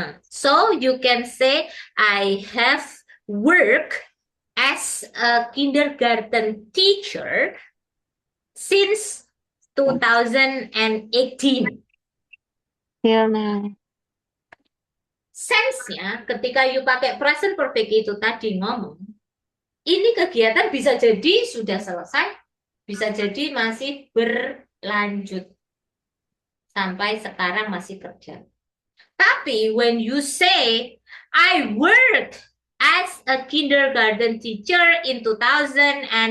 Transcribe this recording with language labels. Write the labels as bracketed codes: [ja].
[en] So you can say I have worked as a kindergarten teacher since 2018. Till now. [id] Sense-nya ketika you pakai present perfect itu tadi ngomong, ini kegiatan bisa jadi sudah selesai, bisa jadi masih berlanjut. Sampai sekarang masih kerja. [en] Tapi when you say, I worked as a kindergarten teacher in 2009.